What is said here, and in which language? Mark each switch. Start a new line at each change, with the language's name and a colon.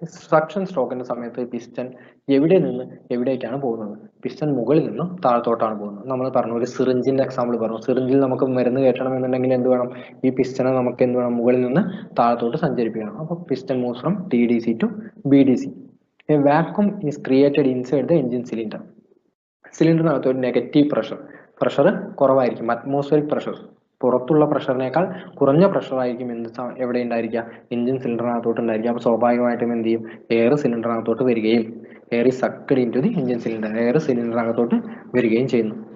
Malayalam: Suction സ്ട്രോക്കിന്റെ സമയത്ത് piston എവിടെ നിന്ന് എവിടേക്കാണ് പോകുന്നത്? പിസ്റ്റൺ മുകളിൽ നിന്നും താഴത്തോട്ടാണ് പോകുന്നത്. നമ്മൾ പറഞ്ഞു, ഒരു സിറിഞ്ചിന്റെ എക്സാമ്പിൾ പറഞ്ഞു. സിറിഞ്ചിൽ നമുക്ക് മരുന്ന് കയറ്റണം എന്നുണ്ടെങ്കിൽ എന്ത് വേണം? ഈ പിസ്റ്റനെ നമുക്ക് എന്ത് വേണം? മുകളിൽ നിന്ന് താഴത്തോട്ട് സഞ്ചരിപ്പിക്കണം. അപ്പോൾ
English: Piston moves from TDC to BDC. A vacuum is created inside the engine cylinder.
Malayalam: സിലിണ്ടറിനകത്ത് ഒരു നെഗറ്റീവ് പ്രഷർ കുറവായിരിക്കും. അറ്റ്മോസ്ഫിയറിക് പ്രഷർ, പുറത്തുള്ള പ്രഷറിനേക്കാൾ കുറഞ്ഞ പ്രഷർ ആയിരിക്കും എവിടെ ഉണ്ടായിരിക്കുക? എഞ്ചിൻ സിലിണ്ടറിനകത്തോട്ട് ഉണ്ടായിരിക്കും. അപ്പോൾ സ്വാഭാവികമായിട്ടും എന്ത് ചെയ്യും? എയർ സിലിണ്ടറിനകത്തോട്ട് വരികയും
English: air is sucked into the engine cylinder,
Malayalam: air സിലിണ്ടറിനകത്തോട്ട് വരികയും ചെയ്യുന്നു.